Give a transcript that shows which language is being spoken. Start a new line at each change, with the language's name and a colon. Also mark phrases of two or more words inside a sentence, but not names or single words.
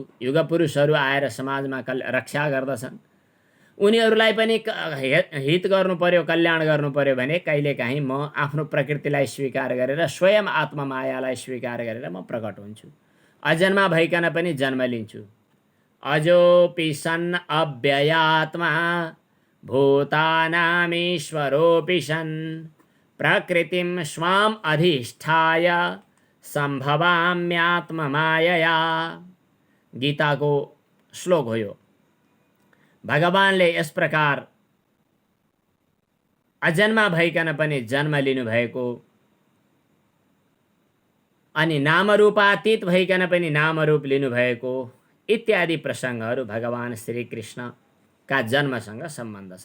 Nepali: युगपुरुषहरू आएर समाजमा रक्षा गर्दछन्। उनीहरूलाई पनि हित गर्नु पर्यो, कल्याण गर्नु पर्यो भने कहिलेकाहीँ म आफ्नो प्रकृतिलाई स्वीकार गरेर, स्वयं आत्ममायालाई स्वीकार गरेर म प्रकट हुन्छु। अजन्मा भइकन पनि जन्म लिन्छु।
Sanskrit: अजोपि सन् अव्ययात्मा भूतानामीश्वरोऽपि सन् प्रकृतिं स्वाम् अधिष्ठाय सम्भवाम्यात्ममायया।
Nepali: गीताको श्लोक हो यो। भगवानले यस प्रकार अजन्मा भइकन पनि जन्म लिनुभएको, अनि नामरूपातीत भइकन पनि नामरूप लिनुभएको इत्यादि प्रसङ्गहरू भगवान श्रीकृष्णका जन्मसँग सम्बन्ध छन्।